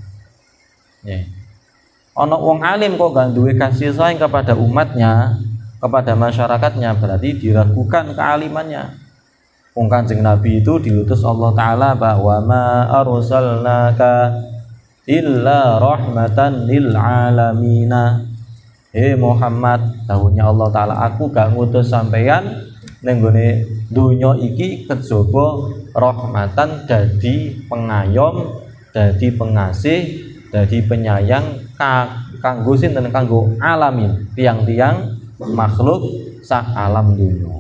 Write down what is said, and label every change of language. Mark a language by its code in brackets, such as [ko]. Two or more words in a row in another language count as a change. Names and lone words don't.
[jv] Ono wong alim kok gak duwe [id] kasih sayang kepada umatnya, kepada masyarakatnya, berarti diragukan kealimannya. Kanjeng Nabi itu diutus Allah Ta'ala bahwa [ar] ma arsalnaka illa rahmatan lil alamina. [jv] Muhammad, dawuhnya Allah Ta'ala, aku gak ngutus sampeyan ning gone donya iki kejaba rahmatan dadi pengayom dadi pengasih, dadi penyayang kanggo sinten kanggo alamin, tiang-tiang makhluk sak alam dunya.